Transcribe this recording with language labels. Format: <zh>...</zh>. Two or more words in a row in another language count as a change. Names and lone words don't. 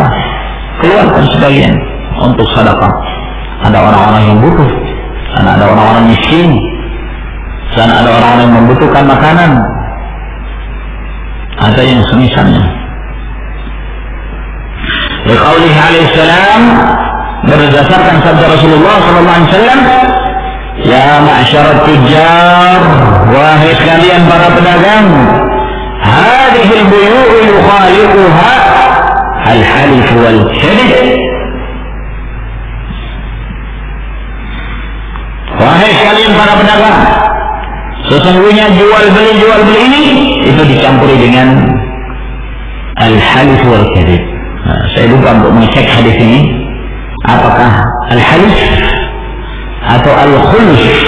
<id>Keluarkan sebagian untuk sedekah. Ada orang-orang yang butuh, dan ada orang-orang miskin, dan ada orang-orang yang membutuhkan makanan, ada yang semisalnya.</id> <ar>قوله عليه السلام,</ar> <id>berdasarkan sabda Rasulullah</id> <ar>صلى الله عليه وسلم, يا معشر التجار,</ar> <id>wahai sekalian para pedagang,</id> <ar>هذه البيوع يخالطها الحلف والكذب.</ar> <id>Wahai sekalian para pedagang, sesungguhnya jual beli ini itu dicampuri dengan</id> <ar>الحلف والكذب.</ar> <id>Nah, saya lupa untuk mengecek hadis ini, apakah al-halif atau al-khulf.</id>